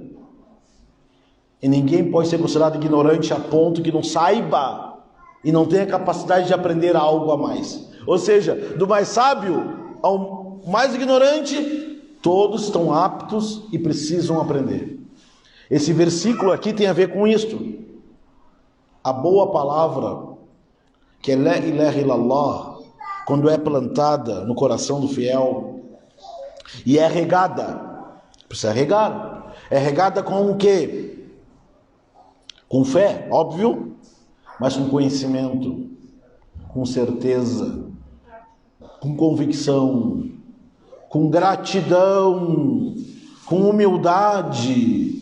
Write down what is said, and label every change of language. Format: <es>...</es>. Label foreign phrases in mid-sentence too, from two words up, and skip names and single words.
<pt>E ninguém pode ser considerado ignorante a ponto que não saiba e não tenha capacidade de aprender algo a mais. Ou seja, do mais sábio ao mais ignorante, todos estão aptos e precisam aprender. Esse versículo aqui tem a ver com isto. A boa palavra, que é</pt> <ar>لا إله إلا الله,</ar> <pt>quando é plantada no coração do fiel e é regada, precisa regar. É regada com o quê? Com fé, óbvio, mas com conhecimento, com certeza, com convicção, com gratidão, com humildade.</pt>